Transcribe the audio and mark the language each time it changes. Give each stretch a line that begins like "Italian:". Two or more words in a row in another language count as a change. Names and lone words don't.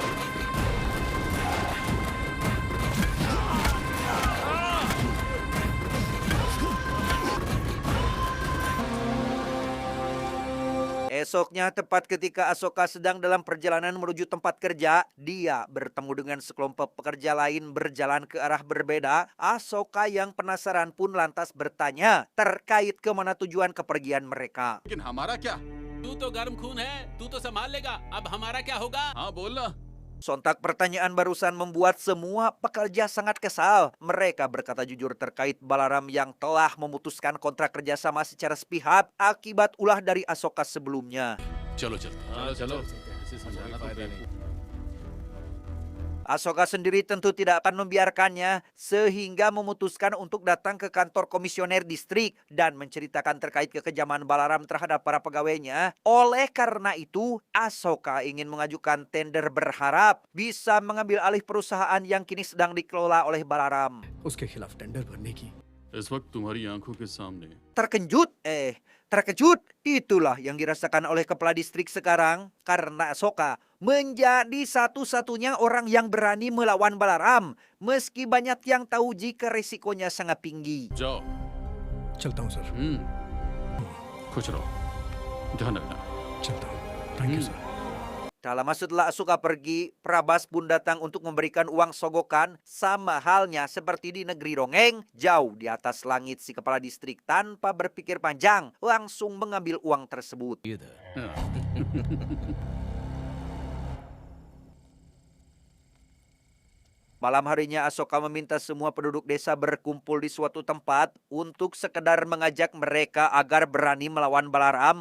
Indonesian: Esoknya, tepat ketika Asoka sedang dalam perjalanan menuju tempat kerja, dia bertemu dengan sekelompok pekerja lain berjalan ke arah berbeda. Asoka yang penasaran pun lantas bertanya terkait kemana tujuan kepergian mereka.
Hindi: लेकिन हमारा क्या तू तो गर्म खून है, तू तो संभाल लेगा, अब हमारा क्या होगा? हाँ बोलना
Indonesian: Sontak pertanyaan barusan membuat semua pekerja sangat kesal. Mereka berkata jujur terkait Balaram yang telah memutuskan kontrak kerjasama secara sepihak akibat ulah dari Asoka sebelumnya.
Hindi: चलो चलते हाँ चलो ऐसे समझाना तो बेवकूफ।
Indonesian: Asoka sendiri tentu tidak akan membiarkannya sehingga memutuskan untuk datang ke kantor komisioner distrik dan menceritakan terkait kekejaman Balaram terhadap para pegawainya. Oleh karena itu, Asoka ingin mengajukan tender berharap bisa mengambil alih perusahaan yang kini sedang dikelola oleh Balaram.
Hindi: उसके खिलाफ टेंडर भरने की इस वक्त तुम्हारी आंखों के सामने
Indonesian: Terkejut, itulah yang dirasakan oleh kepala distrik sekarang karena Asoka menjadi satu-satunya orang yang berani melawan Balaram meski banyak yang tahu jika risikonya sangat tinggi.
Hindi: जाओ चलता हूँ सर खुश रहो ध्यान रखना चलता हूँ
English: thank you
Hindi: सर
Indonesian: Tak lama setelah Asoka pergi, Prabas pun datang untuk memberikan uang sogokan sama halnya seperti di negeri Rongeng. Jauh di atas langit si kepala distrik tanpa berpikir panjang langsung mengambil uang tersebut. Malam harinya Asoka meminta semua penduduk desa berkumpul di suatu tempat untuk sekedar mengajak mereka agar berani melawan Balaram.